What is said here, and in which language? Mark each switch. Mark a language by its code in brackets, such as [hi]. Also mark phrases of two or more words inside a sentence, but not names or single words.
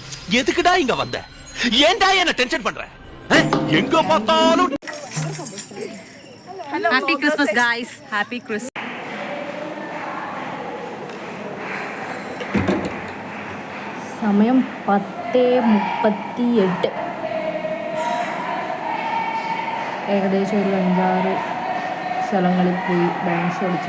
[ta] எதுக்குடா இங்க வந்த? ஏன்டா என்ன டென்ஷன் பண்ற? எங்க பார்த்தாலும் [en] Happy Christmas guys, happy Christmas. [ml] സമയം 10:38. ഏകദേശം ഒരു 5-6 സ്ഥലങ്ങളിൽ പോയി ഡാൻസ് കളിച്ചു.